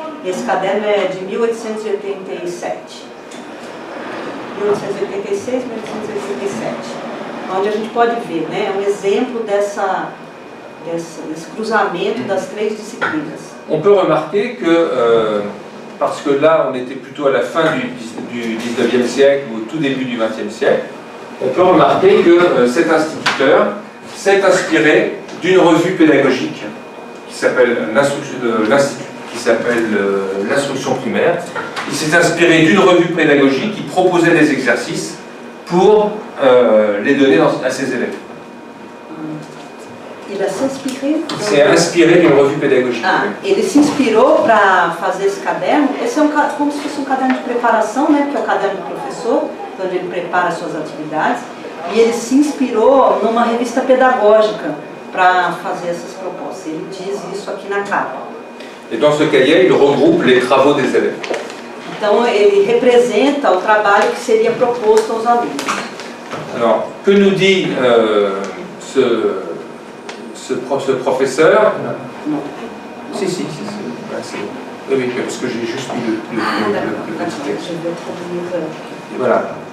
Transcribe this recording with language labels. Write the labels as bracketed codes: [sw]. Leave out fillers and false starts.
[pt] Esse caderno é de 1887. 1886, 1887. Onde a gente pode ver, né, um exemplo desse cruzamento das 3 disciplinas. [fr] On peut remarquer que, parce que là on était plutôt à la fin du 19e siècle ou au tout début du 20e siècle, on peut remarquer que cet instituteur s'est inspiré d'une revue pédagogique qui s'appelle l'instruction primaire. Il s'est inspiré d'une revue pédagogique qui proposait des exercices pour les donner à ses élèves. Il s'est inspiré d'une revue pédagogique. [pt] Ele se inspirou para fazer esse caderno. Esse é como se fosse um caderno de preparação, né? Porque é o caderno do professor, onde ele prepara suas atividades. E ele se inspirou numa revista pedagógica para fazer essas propostas. Ele diz isso aqui na capa. [fr] Et dans ce cahier, il regroupe les travaux des élèves. [pt] Então ele representa o trabalho que seria proposto aos alunos. [fr] Alors, que nous dit ce professeur? Non. Si. Oui, parce que j'ai juste mis le petit texte. Voilà.